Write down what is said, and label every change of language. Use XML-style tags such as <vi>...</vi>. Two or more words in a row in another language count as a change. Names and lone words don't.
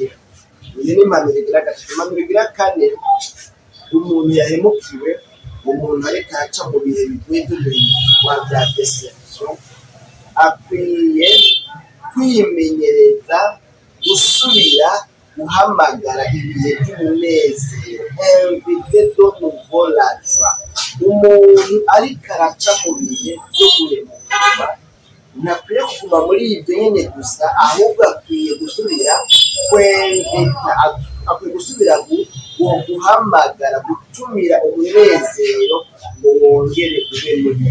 <rn>Iyi ni impanuro igira gatatu. Impanuro igira kane, umuntu yahemukiwe, umuntu ariko aca mu bihe bigoye by'uguhemukirwa bya deception, akwiye kwimenyereza gusubira guhamagara ibihe by'umunezero,</rn> <fr>invite de nouveau la joie.</fr> <rn>Umuntu ariko araca mu bihe byo guhemukirwa ntakwiye kuguma muri ibyo nyine gusa, ahubwo akwiye gusubira kwemvita, akwiye gusubira guhamagara, gutumira umunezero ngo wongere ube mubi.</rn>